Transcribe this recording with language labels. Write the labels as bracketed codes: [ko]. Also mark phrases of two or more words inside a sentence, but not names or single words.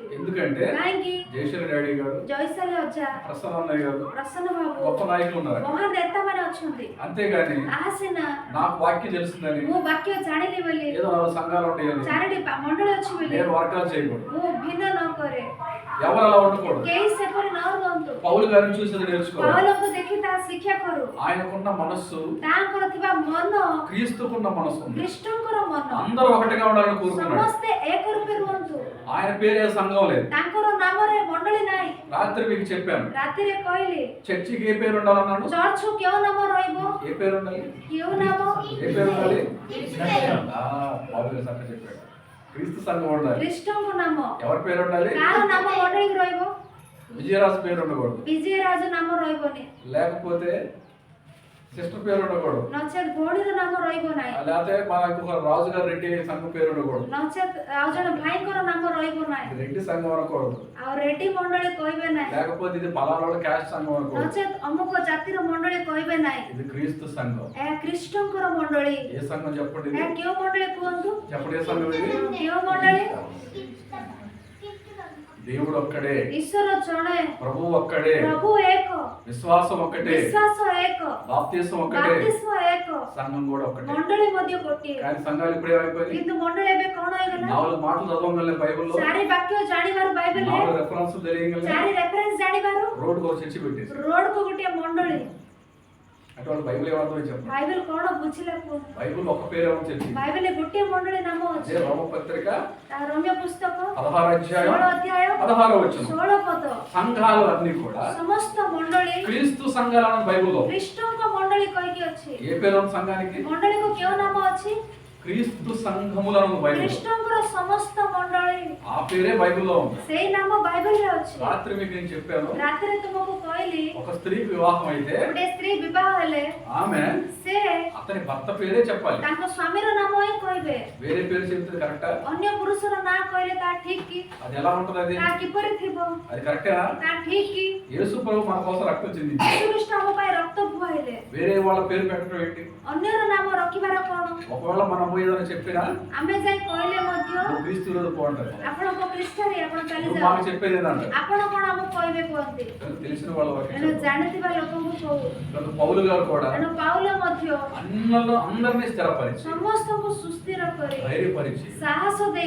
[te] ఎందుకంటే [or] କାହିଁକି? [te] జయశ్రీ డాడీ గారు, [or] ଜୟଶାଳୀ ଅଜା, [te] ప్రసన్న అన్నయ్య గారు, [or] ପ୍ରସନ୍ନ ବାବୁ, [te] గొప్ప నాయకులు ఉన్నారు। [or] ମହାନ ନେତା ମାନେ ଅଛନ୍ତି। [te] అంతేగాని [or] ତାହା ସିନା [te] నాకు వాక్యం తెలుస్తుందని [or] ମୁଁ ବାକ୍ୟ ଜାଣିଲି ବୋଲି, [te] ఏదో 4 సంఘాలు ఉంటాయని [or] 4ଟି ମଣ୍ଡଳୀ ଅଛି ବୋଲି [te] నేను వర్గాలు చేయకూడదు। [or] ମୁଁ ଭିନ୍ନ ନ କରେ, [te] ఎవరు అలా ఉండకూడదు। [or] କେହି ସେପରି ନ ରୁହନ୍ତୁ। [te] పౌలు గారిని చూసి నేర్చుకోవాలి। [or] ପାଉଲଙ୍କୁ ଦେଖି ତାହା ଶିକ୍ଷା କରୁ। [te] ఆయనకున్న మనస్సు [or] ତାଙ୍କର ଥିବା ମନ [te] క్రీస్తుకున్న మనస్సు ఉంది। [or] ଖ୍ରୀଷ୍ଟଙ୍କର ମନ, [te] అందరూ ఒకటిగా ఉండాలని కోరుకున్నాడు। [or] ସମସ୍ତେ ଏକ ରୂପେ ରୁହନ୍ତୁ। [te] ఆయన పేరే సంఘం లేదు। [or] ତାଙ୍କର ନାମରେ ମଣ୍ଡଳୀ ନାହିଁ। [te] రాత్రి మీకు చెప్పాను, [or] ରାତିରେ କହିଲି [te] చర్చికి ఏ పేరు ఉండాలన్నాడు? [or] ଚର୍ଚ୍ଚକୁ କେଉଁ ନାମ ରହିବ? [te] ఏ పేరు ఉండాలి? [or] କେଉଁ ନାମ? [te] ఏ పేరు ఉండాలి? పౌలు గారు చక్కగా చెప్పాడు, క్రీస్తు సంఘం ఉండాలి। [or] ଖ୍ରୀଷ୍ଟଙ୍କ ନାମ। [te] ఎవరి పేరు ఉండాలి? [or] କାହାର ନାମ ମଣ୍ଡଳୀକୁ ରହିବ? [te] విజయరాజు పేరు ఉండకూడదు, [or] ବିଜୟରାଜ ନାମ ରହିବନି, [te] లేకపోతే సిస్టర్ పేరు ఉండకూడదు, [or] ନଚେତ୍ ଭଉଣୀର ନାମ ରହିବ ନାହିଁ, [te] లేకపోతే మా ఇంకొక రాజు గారు రెడ్డి సంఘం పేరు ఉండకూడదు, [or] ନଚେତ୍ ଆଉ ଜଣେ ଭାଇଙ୍କର ନାମ ରହିବ ନାହିଁ, [te] రెడ్డి సంఘం అనకూడదు, [or] ଆଉ ରେଡ୍ଡି ମଣ୍ଡଳୀ କହିବେ ନାହିଁ, [te] లేకపోతే ఇది పలానాడు క్యాస్ట్ సంఘం అనకూడదు। [or] ନଚେତ୍ ଅମୁକ ଜାତିର ମଣ୍ଡଳୀ କହିବେ ନାହିଁ। [te] ఇది క్రీస్తు సంఘం। [or] ଏହା ଖ୍ରୀଷ୍ଟଙ୍କର ମଣ୍ଡଳୀ। [te] ఏ సంఘం చెప్పండి? [or] ଏହା କେଉଁ ମଣ୍ଡଳୀ କୁହନ୍ତୁ? [te] చెప్పండి ఏ సంఘం ఇది? [or] କେଉଁ ମଣ୍ଡଳୀ? [te] దేవుడు ఒక్కడే, [or] ଈଶ୍ୱର ଜଣେ, [te] ప్రభువు ఒక్కడే, [or] ପ୍ରଭୁ ଏକ, [te] విశ్వాసం ఒక్కటే, [or] ବିଶ୍ୱାସ ଏକ, [te] బాప్తిసం ఒక్కటే, [or] ବାପ୍ତିସ୍ମ ଏକ, [te] సంఘం కూడా ఒక్కటే। [or] ମଣ୍ଡଳୀ ମଧ୍ୟ ଗୋଟିଏ। [te] కానీ సంఘాలు ఇప్పుడు ఏమైపోయింది? [or] କିନ୍ତୁ మଣ୍ଡଳୀ ଏବେ କଣ ହେଇଗଲା? [te] 4 మాటలు చదవగలే బైబిల్లో, [or] 4 ବାକ୍ୟ ଜାଣିବାରୁ ବାଇବେଲରେ, [te] 4 రెఫరెన్స్ తెలియగలే, [or] 4 ରେଫରେନ୍ସ ଜାଣିବାରୁ [te] రోడ్డు ఒక చర్చి పెట్టేసి [or] ରୋଡକୁ ଗୋଟିଏ మଣ୍ଡଳୀ। [te] అంటే వాళ్ళు బైబిల్ ఏమర్థమని చెప్పండి? [or] ବାଇବେଲ କଣ ବୁଝିଲା କୁହନ୍ତୁ? [te] బైబిల్ ఒక్క పేరే ఉంది చర్చి। [or] ବାଇବେଲରେ ଗୋଟିଏ ମଣ୍ଡଳୀ ନାମ ଅଛି। [te] అదే రోమ పత్రిక [or] ତା ରୋମିଓ పుస్తକ [te] 16 అధ్యాయం [or] 16 ଅଧ୍ୟାୟ [te] 16వ వచనం। [or] 16 ପଦ। [te] సంఘాలు అన్ని కూడా [or] ସମସ୍ତ ମଣ୍ଡଳୀ [te] క్రీస్తు సంఘాలను బైబిల్లో [or] ଖ୍ରୀଷ୍ଟଙ୍କ ମଣ୍ଡଳୀ କହିକି ଅଛି। [te] ఏ పేరు ఉంది సంఘానికి? [or] ମଣ୍ଡଳୀକୁ କେଉଁ ନାମ ଅଛି? [te] క్రీస్తు సంఘములను బైబిల్, [or] ଖ୍ରୀଷ୍ଟଙ୍କର ସମସ୍ତ ମଣ୍ଡଳୀ, [te] ఆ పేరే బైబిల్లో ఉంది। [or] ସେଇ ନାମ ବାଇବେଲରେ ଅଛି। [te] రాత్రి మీకు నేను చెప్పాను, [or] ରାତିରେ ତୁମକୁ କହିଲି [te] ఒక స్త్రీకి వివాహం అయితే [or] ଗୋଟେ ସ୍ତ୍ରୀ ବିବାହ ହେଲେ [te] ఆమె [or] ସେ [te] అతని భర్త పేరే చెప్పాలి, [or] ତାଙ୍କ ସ୍ୱାମୀର నాମ ହିଁ କହିବେ। [te] వేరే పేరు చెప్తే కరెక్టా? [or] ଅନ୍ୟ పురుଷର ନାଁ କହିଲେ ତା ଠିକ କି? [te] అది ఎలా ఉంటది? అది [or] ତା କିପରି ଥିବ? [te] అది కరెక్టా? [or] ତା ଠିକ କି? [te] యేసు ప్రభు మన కోసం రక్తం చెందింది, [or] ଯୀଶୁଖ୍ରୀଷ୍ଟ ଆମ ପାଇଁ ରକ୍ତ ବୁହାଇଲେ। [te] వేరే వాళ్ళ పేరు పెట్టడం ఏంటి? [or] ଅନ୍ୟର ନାମ ରଖିବାର କଣ? [te] ఒకవేళ మనం పోయేదని చెప్పినా [or] ଆମେ ଯାଇ କହିଲେ ମଧ୍ୟ [te] నువ్వు క్రీస్తు విరోధి పో అంటారు, [or] ଆପଣଙ୍କ ଖ୍ରୀଷ୍ଟରେ ଆପଣ [te] నువ్వు [or] ଚାଲିଯାଅ। [te] మాకు చెప్పేది అంటారు। [or] ଆପଣ କଣ ଆମକୁ କହିବେ କୁହନ୍ତି? [te] తెలిసిన వాళ్ళ [or] ତେଣୁ ଜାଣିଥିବା ଲୋକଙ୍କୁ କହୁ। [te] పౌలు గారు కూడా [or] ତେଣୁ ପାଉଲ ମଧ୍ୟ [te] అందరినీ స్థిరపరిచి [or] ସମସ୍ତଙ୍କୁ ସୁସ୍ଥିର କରି [te] ధైర్యపరిచి [or] ସାହସ ଦେଇ